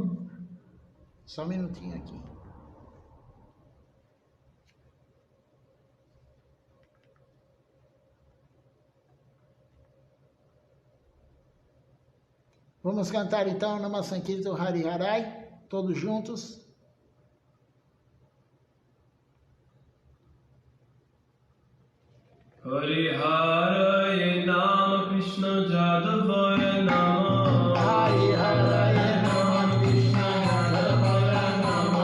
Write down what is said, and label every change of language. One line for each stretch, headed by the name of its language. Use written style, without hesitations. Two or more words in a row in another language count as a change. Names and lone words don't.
Portuguese: Só um minutinho aqui. Vamos cantar então o
Sanskrit: Nama Sankirtan Hari Harai,
Portuguese: todos juntos.
Sanskrit: Hari Harai Nama Krishna Jadavaya Nama. Hari Harai Nama Krishna Jadavaya Nama.